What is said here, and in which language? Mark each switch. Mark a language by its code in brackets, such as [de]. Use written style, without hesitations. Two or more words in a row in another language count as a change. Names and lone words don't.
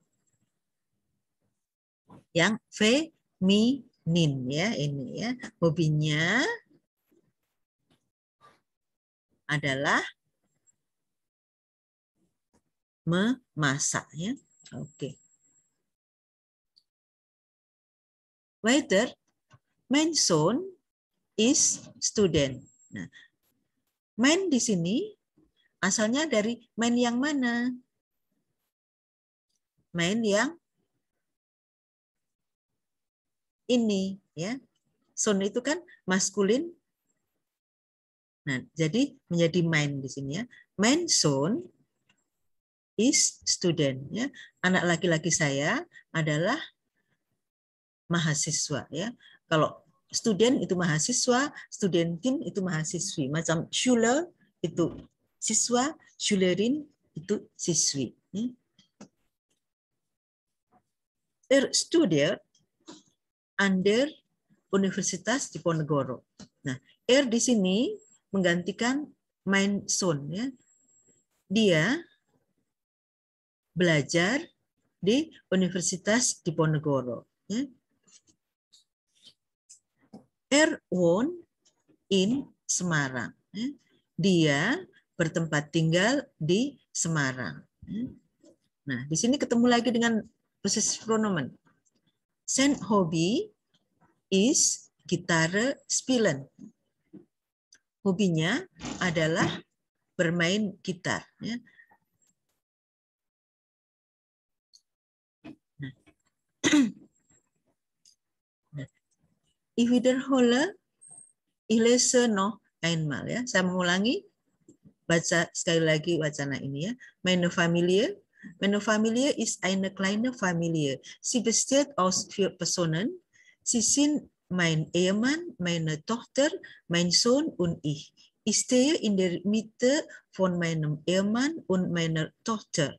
[id] Yang feminin, ya, ini ya. Hobinya adalah memasak, ya. Oke. [de] Weiter, mein Sohn is student. [id] Nah, mein di sini asalnya dari mein yang mana? Mein yang ini, ya. Son itu kan maskulin. Nah, jadi menjadi mein di sini, ya. [de] Mein Sohn is student, [id] ya. Anak laki-laki saya adalah mahasiswa, ya. Kalau student itu mahasiswa, studentin itu mahasiswi. Macam Schüler itu siswa, Schülerin itu siswi. [de] Studiert an der Universitas Diponegoro. [id] Nah, di sini menggantikan [de] mein Sohn, [id] ya. Dia belajar di Universitas Diponegoro, ya. [de] Wohnt in Semarang. [id] Dia bertempat tinggal di Semarang. Nah, di sini ketemu lagi dengan [de] possessive pronomen. Sein Hobby is Gitarre spielen. [id] Hobinya adalah bermain gitar. [de] Ich wiederhole, ich lese noch einmal, [id] ya. Saya mengulangi, baca sekali lagi wacana ini, ya. [de] Meine Familie ist eine kleine Familie. Sie besteht aus 4 Personen. Sie sind mein Ehemann, meine Tochter, mein Sohn und ich. Ich stehe in der Mitte von meinem Ehemann und meiner Tochter.